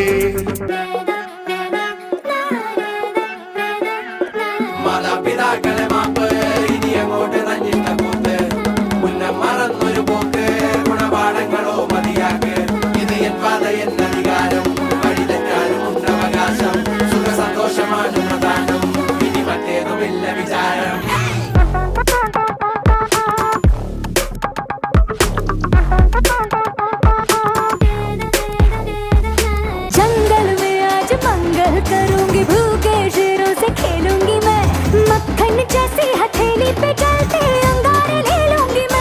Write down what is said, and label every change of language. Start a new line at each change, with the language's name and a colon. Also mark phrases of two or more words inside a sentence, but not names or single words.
Malayalam: മാതാപിതാക്കളെ മാപ്പ് ഇനി അങ്ങോട്ട് തഞ്ഞിട്ട കൂത്ത്. മുന്നം മറന്നൊരു പോക്ക് ഗുണപാഠങ്ങളോ മതിയാക്ക്. ഇത് എൻ പാത എന്നധികാരം വഴി തെറ്റാനും ഉണ്ടവകാശം. സുഖ സന്തോഷമാണ് പ്രധാനം ഇനി മറ്റേതുമില്ല വിചാരം.
Hindi: जंगल में आज मंगल करूंगी, भूखे शेरों से खेलूंगी मैं. मक्खन जैसी हथेली पे चलते अंगारे ले लूंगी मैं.